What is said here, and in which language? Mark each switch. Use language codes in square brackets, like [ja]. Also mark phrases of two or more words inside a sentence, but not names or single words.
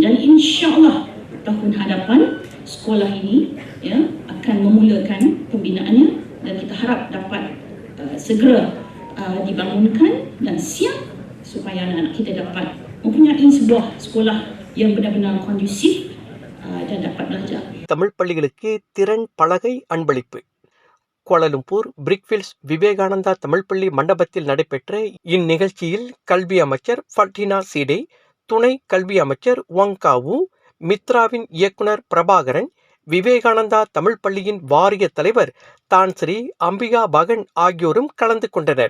[ms] Dan insya-Allah tahun hadapan sekolah ini, ya, akan memulakan pembinaannya dan kita harap dapat segera dibangunkan dan siap supaya anak-anak kita dapat mempunyai sebuah sekolah yang benar-benar kondusif dan dapat belajar. [ta] தமிழ் பள்ளிகளுக்கு திறன் பலகை அன்பளிப்பு. கோலாலம்பூர் பிரிக்ஃபீல்ட்ஸ் விவேகானந்தா தமிழ் பள்ளி மண்டபத்தில் நடைபெற்ற இந்நிகழ்ச்சியில் கல்வி அமைச்சர் ஃபட்டினா சீடே, துணை கல்வி அமைச்சர் வங்காவு, மித்ராவின் இயக்குனர் பிரபாகரன், விவேகானந்தா தமிழ் பள்ளியின் வாரிய தலைவர் தான்ஸ்ரீ அம்பிகா பகன் ஆகியோரும் கலந்து கொண்டனர்.